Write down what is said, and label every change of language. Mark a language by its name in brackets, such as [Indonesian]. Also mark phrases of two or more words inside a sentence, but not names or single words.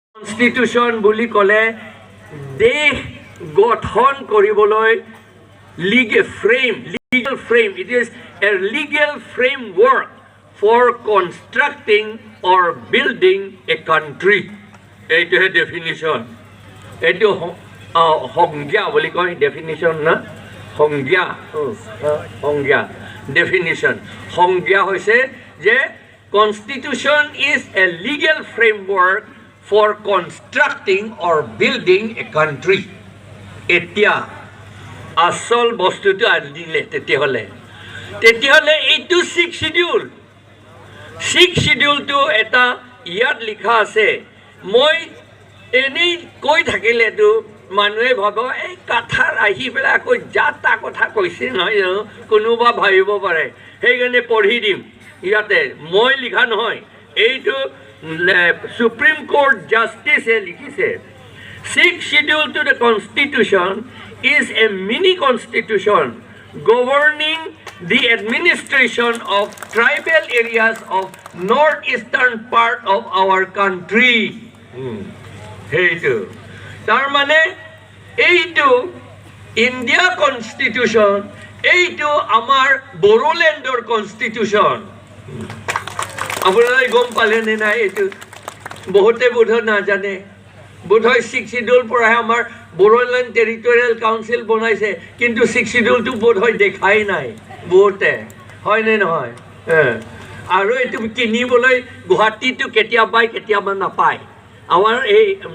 [Assamese] কনস্টিটিউশন বুলি ক'লে দেশ গঠন কৰিবলৈ [English] legal frame. It is a legal framework for constructing or building a country. It is a definition. It is hongya [Assamese] বুলি কয় [English] definition না hongya definition. Hongya [Assamese] হৈছে যে [English] constitution is a legal framework for constructing or building a country. [Assamese] এতিয়া আসল বস্তুটো আনিলে তেতিয়াহ'লে এইটো 6 শিডিউলটো এটা ইয়াত লিখা আছে মই এনেই কৈ থাকিলেতো মানুহে ভাব এই কথাৰ আহি পেলাই আকৌ যাতা কথা কৈছে নহয় জানো কোনোবা ভাবিব পাৰে সেইকাৰণে পঢ়ি দিম ইয়াতে মই লিখা নহয় এইটো Supreme Court Justice লিখিছে [English] 6th schedule to the Constitution is a mini constitution governing the administration of tribal areas of northeastern part of our country. [Assamese] হেইটো তাৰ মানে এইটো India Constitution এইটো আমাৰ বড়োলেণ্ডৰ Constitution. আপোনালোকে গম পালে নে নাই এইটো বহুতে বোধহয় নাজানে বোধহয় 6 শিডিউল পৰাহে আমাৰ বড়োলেণ্ড টেৰিটৰিয়েল কাউন্সিল বনাইছে কিন্তু 6 শিডিউলটো বোধহয় দেখাই নাই বহুতে হয় নে নহয় আৰু এইটো কিনিবলৈ গুৱাহাটীটো কেতিয়াবা নাপায় আমাৰ এই